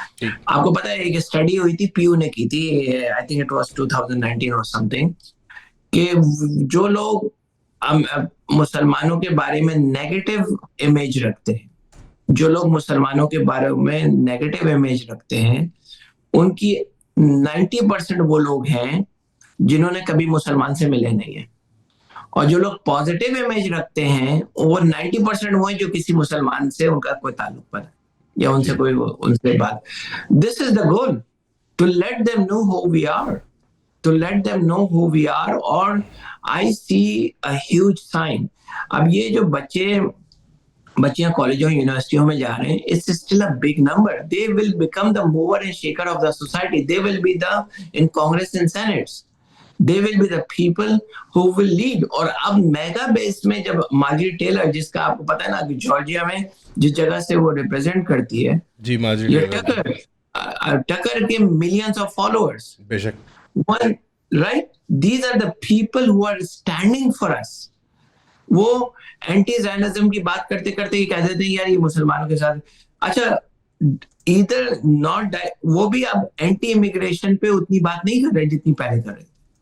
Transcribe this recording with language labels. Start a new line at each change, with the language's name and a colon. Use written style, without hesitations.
Urdu: آپ کو پتا ہے ایک اسٹڈی ہوئی تھی، پیو نے کی تھی،
English: I think it was 2019
Urdu: اور سم تھنگ، کہ جو لوگ مسلمانوں کے بارے میں نیگیٹو امیج رکھتے ہیں، جو لوگ مسلمانوں کے بارے میں نیگیٹو امیج رکھتے ہیں، ان کی 90% وہ لوگ ہیں جنہوں نے کبھی مسلمان سے ملے نہیں ہیں. اور جو لوگ پازیٹیو امیج رکھتے ہیں وہ 90% وہ ہیں جو کسی مسلمان سے ان کا کوئی تعلق پر ہے یا ان سے کوئی ان سے بات.
English: This is the goal, to let them know who we are, to let them know who we are.
Urdu: اور
English: I see a huge sign.
Urdu: اب یہ جو بچیاں کالجوں یونیورسٹیوں میں جا رہے ہیں،
English: it's still a big number. They will become the mover and shaker of the society. They will be in Congress and Senates. They will be the people who will lead.
Urdu: اور اب میگا بیس میں جب مارجری tailor, جس کا آپ کو پتا ہے نا کہ جارجیا میں جس جگہ سے وہ ریپرزینٹ کرتی ہے، جی مارجری یہ ٹیلر ٹکر کے ملینز آف فالوورز. بے شک.
English: Right? These are the people who are standing for us.
Urdu: وہ اینٹی زائنزم کی بات کرتے کرتے یہ کہتے تھے یار یہ مسلمانوں کے ساتھ. اچھا ادھر ناٹ، وہ بھی اب اینٹی امیگریشن پہ اتنی بات نہیں کر رہے جتنی پہلے کر رہے تھے.